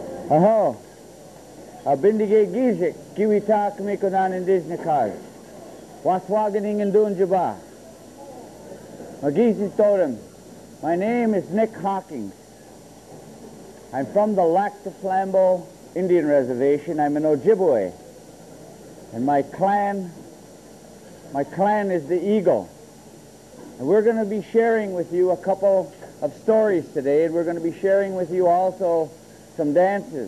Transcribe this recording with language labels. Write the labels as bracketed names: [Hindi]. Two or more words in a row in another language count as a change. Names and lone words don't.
[Ojibwa] Aho, bindige gizik, kiwita kumikonan indiznikaz. Waswaganing and Dunjaba. Magizi Totem. [English] My name is Nick Hockings. I'm from the Lac de Flambeau Indian Reservation. I'm an Ojibwe. And my clan is the Eagle. And we're going to be sharing with you a couple of stories today, and we're going to be sharing with you also some dances.